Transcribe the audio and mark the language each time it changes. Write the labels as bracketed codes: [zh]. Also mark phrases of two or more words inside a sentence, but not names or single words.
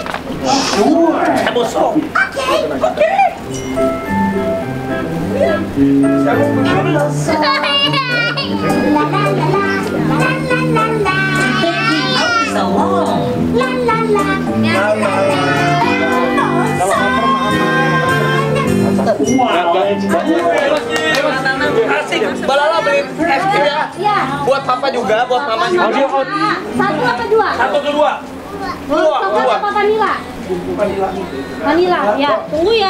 [en] Sure. Okay. La la la la la la la la. So long. La la la. [id] Asik, Mbak Lala beli es krim ya? Buat papa juga, buat mama juga. Satu apa dua? Satu kedua. Coklat apa vanila? Vanila, ya. Tunggu ya.